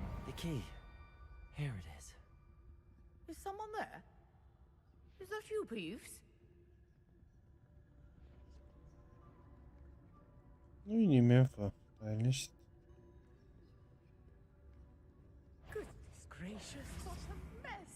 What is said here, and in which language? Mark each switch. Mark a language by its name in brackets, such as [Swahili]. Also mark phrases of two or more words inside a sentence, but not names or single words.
[English] The key. Here it is. Is someone there? Is that you, Peeves? [Romanian] Nu i nimic, fă. Stai liniștit. [English] Goodness gracious, what a mess!